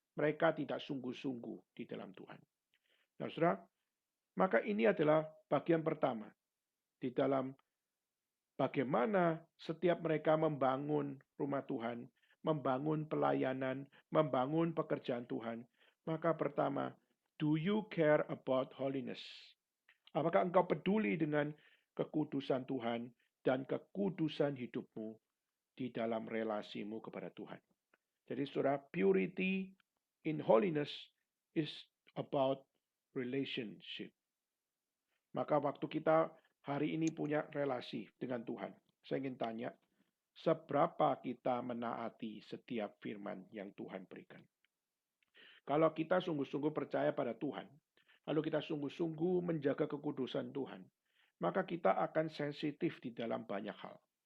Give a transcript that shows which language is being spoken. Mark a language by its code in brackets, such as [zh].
[id] Mereka tidak sungguh-sungguh di dalam Tuhan. Nah, saudara, maka ini adalah bagian pertama di dalam bagaimana setiap mereka membangun rumah Tuhan, membangun pelayanan, membangun pekerjaan Tuhan. Maka pertama, [en] do you care about holiness? [id] Apakah engkau peduli dengan kekudusan Tuhan dan kekudusan hidupmu di dalam relasimu kepada Tuhan? Jadi saudara, [en] purity in holiness is about relationship. [id] Maka waktu kita hari ini punya relasi dengan Tuhan, saya ingin tanya, seberapa kita menaati setiap firman yang Tuhan berikan? Kalau kita sungguh-sungguh percaya pada Tuhan, lalu kita sungguh-sungguh menjaga kekudusan Tuhan, maka kita akan sensitif di dalam banyak hal.